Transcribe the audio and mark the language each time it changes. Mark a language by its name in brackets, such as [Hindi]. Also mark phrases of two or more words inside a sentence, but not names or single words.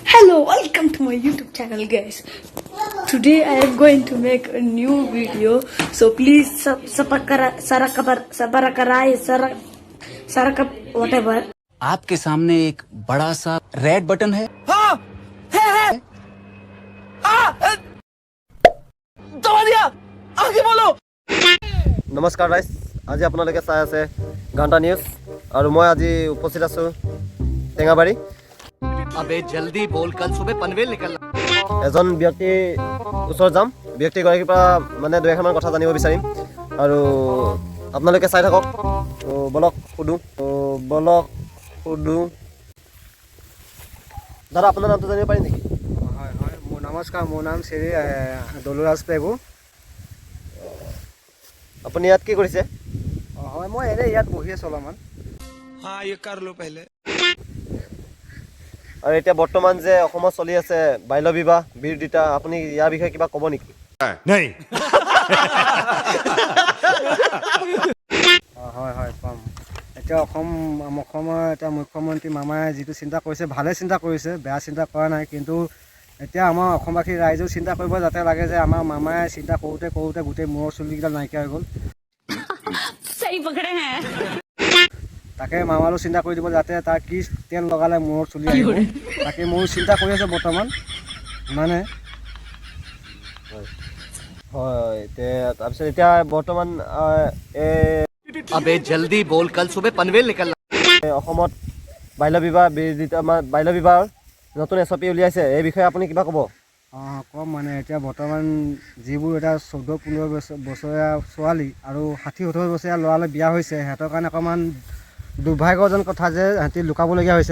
[English] Hello, welcome to my YouTube channel, guys. Today I am going to make a new video, so please whatever. [Hindi] आपके सामने एक बड़ा सा [English] red button [Hindi] है। हाँ है दबा दिया आगे बोलो। [Assamese] নমস্কাৰ গাইজ, আজি আপোনালোকে চাই আছে ঘণ্টা নিউজ আৰু মই আজি উপস্থিত আছোঁ টেঙাবাৰী। [Hindi] अबे जल्दी बोल, कल सुबह पनवेल निकलना। [Assamese] এজন ব্যক্তিৰ ওচৰত যাম, ব্যক্তিগৰাকীৰ পৰা মানে দুই এষাৰমান কথা জানিব বিচাৰিম আৰু আপোনালোকে চাই থাকক। তো বলক সুধোঁ দাদা, আপোনাৰ নামটো জানিব পাৰিম নেকি? হয় হয়, নমস্কাৰ, মোৰ নাম শ্ৰী দলুৰাজ পেগু। আপুনি ইয়াত কি কৰিছে? হয়, মই এনেই ইয়াত বহি আছোঁ অলপমান। [Hindi] हाँ ये कर लो पहले। [Assamese] আৰু এতিয়া বৰ্তমান যে অসমত চলি আছে বাল্য বিবাহ বিৰোধিতা, আপুনি ইয়াৰ বিষয়ে কিবা ক'ব নেকি? হয় হয়, কম। এতিয়া অসমৰ এতিয়া মুখ্যমন্ত্ৰী মামাই যিটো চিন্তা কৰিছে, ভালে চিন্তা কৰিছে, বেয়া চিন্তা কৰা নাই। কিন্তু এতিয়া আমাৰ অসমবাসী ৰাইজেও চিন্তা কৰিব যাতে লাগে যে আমাৰ মামাই চিন্তা কৰোঁতে গোটেই মূৰৰ চুলিকেইটা নাইকিয়া হৈ গ'ল। তাকে মামাৰো চিন্তা কৰি দিব যাতে তাৰ কি তেল লগালে মূৰৰ চুলি আহিব, তাকে ময়ো চিন্তা কৰি আছোঁ বৰ্তমান। মানে হয়, তাৰপিছত এতিয়া বৰ্তমান [Hindi] अबे जल्दी बोल, कल सुबह पनवेल निकलना। [Assamese] অসমত বাল্য বিবাহ বিৰোধিতা বাল্য বিবাহৰ নতুন SOP উলিয়াইছে, এই বিষয়ে আপুনি কিবা ক'ব? কম মানে এতিয়া বৰ্তমান যিবোৰ এতিয়া 14-15 বছৰীয়া ছোৱালী আৰু 60-70 বছৰীয়া ল'ৰালৈ বিয়া হৈছে, সিহঁতৰ কাৰণে অকণমান দুৰ্ভাগ্যজনক কথা যে সিহঁতি লুকাবলগীয়া হৈছে।